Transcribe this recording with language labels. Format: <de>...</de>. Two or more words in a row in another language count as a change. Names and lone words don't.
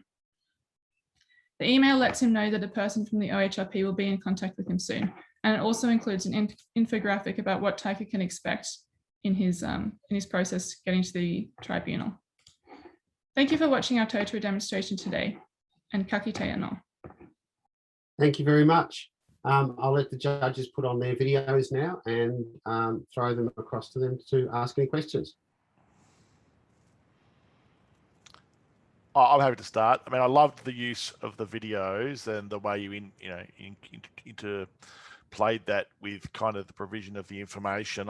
<en>The email lets him know that a person from the OHRP will be in contact with him soon, and it also includes an infographic about what Taika can expect in his process getting to the tribunal. Thank you for watching our Tōtara demonstration today, and</en> <mi>ka kite anō.</mi> <en>Thank you very much. I'll let the judges put on their videos now and throw them across to them to ask any questions. I'm happy to start. I mean, I loved the use of the videos and the way you interplayed that with kind of the provision of the information.</en>